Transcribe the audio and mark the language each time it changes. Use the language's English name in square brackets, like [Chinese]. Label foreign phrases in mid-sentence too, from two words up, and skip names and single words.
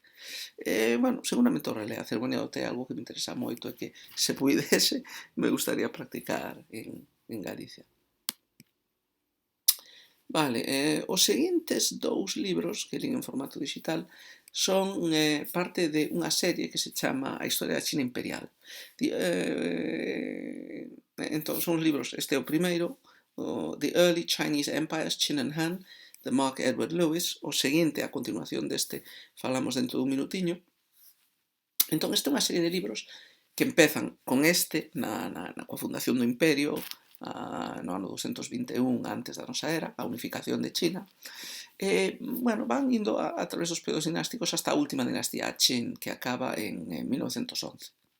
[Galician] Bueno, seguramente o relé, a ceremonia do té é algo que me interesa moito e que, se puidese, me gustaría practicar en Galicia. Vale, os seguintes dous libros que lín en formato digital son parte de unha serie que se chama A Historia da China Imperial. Entón, son os libros, este é o primeiro, The Early Chinese Empires, Qin and Han, de Mark Edward Lewis. O seguinte, a continuación deste, falamos dentro dun minutiño. Entón, esta é unha serie de libros que empezan con este, coa fundación do Imperio, no ano 221 antes da nosa era, a unificación de China. Bueno, van indo a través dos períodos dinásticos hasta a última dinastía, a Qin, que acaba en 1911.